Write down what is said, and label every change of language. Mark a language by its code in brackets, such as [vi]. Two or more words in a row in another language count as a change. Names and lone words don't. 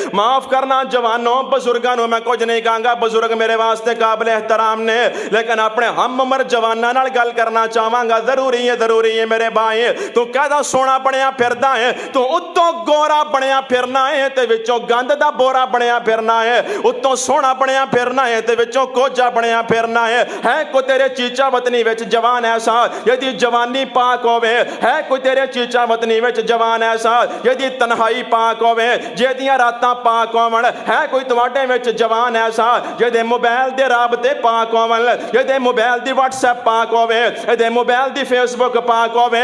[pa] ਮਾਫ ਕਰਨਾ ਜਵਾਨੋਂ, ਬਜ਼ੁਰਗਾਂ ਨੂੰ ਮੈਂ ਕੁਝ ਨਹੀਂ ਕਹਾਂਗਾ, ਬਜ਼ੁਰਗ ਮੇਰੇ ਵਾਸਤੇ ਕਾਬਿਲ ਇਹਤਰਾਮ ਨੇ, ਲੇਕਿਨ ਆਪਣੇ ਹਮ ਉਮਰ ਜਵਾਨਾਂ ਨਾਲ ਗੱਲ ਕਰਨਾ ਚਾਹਾਂਗਾ। ਜ਼ਰੂਰੀ ਹੈ ਮੇਰੇ ਭਾਈ, ਤੂੰ ਕਾਹਦਾ ਸੋਹਣਾ ਬਣਿਆ ਫਿਰਦਾ ਹੈ? ਤੂੰ ਉੱਤੋਂ ਗੋਰਾ ਬਣਿਆ ਫਿਰਨਾ ਹੈ ਤੇ ਵਿੱਚੋਂ ਗੰਦ ਦਾ ਬੋਰਾ ਬਣਿਆ ਫਿਰਨਾ ਹੈ। ਉੱਤੋਂ ਸੋਹਣਾ ਬਣਿਆ ਫਿਰਨਾ ਹੈ ਤੇ ਵਿੱਚੋਂ ਕੋਝਾ ਬਣਿਆ ਫਿਰਨਾ ਹੈ। ਹੈ ਕੋਈ ਤੇਰੇ ਚੀਚਾ ਵਤਨੀ ਵਿਚ ਜਵਾਨ ਐਸਾ ਯਦਿ ਜਵਾਨੀ ਪਾਕ ਹੋਵੇ? ਹੈ ਕੋਈ ਤੇਰੇ ਚੀਚਾ ਵਤਨੀ ਵਿਚ ਜਵਾਨ ਐਸਾ ਯਦਿ ਤਨਹਾਈ ਪਾਕ ਹੋਵੇ, ਜੇਦੀਆਂ ਰਾਤਾਂ ਪਾਕ ਹੋਵਨ? ਹੈ ਕੋਈ ਤੁਹਾਡੇ ਵਿਚ ਜਵਾਨ ਐਸਾ ਜੇਦੇ ਮੋਬਾਈਲ ਦੇ ਰਾਬਤੇ ਪਾਕ ਹੋਵਨ, ਜੇਦੇ ਮੋਬਾਈਲ ਦੀ ਵ੍ਹਾਟਸਐਪ ਪਾਕ ਹੋਵੇ, ਜੇਦੇ ਮੋਬਾਈਲ ਦੀ ਫੇਸਬੁੱਕ ਪਾਕ ਹੋਵੇ?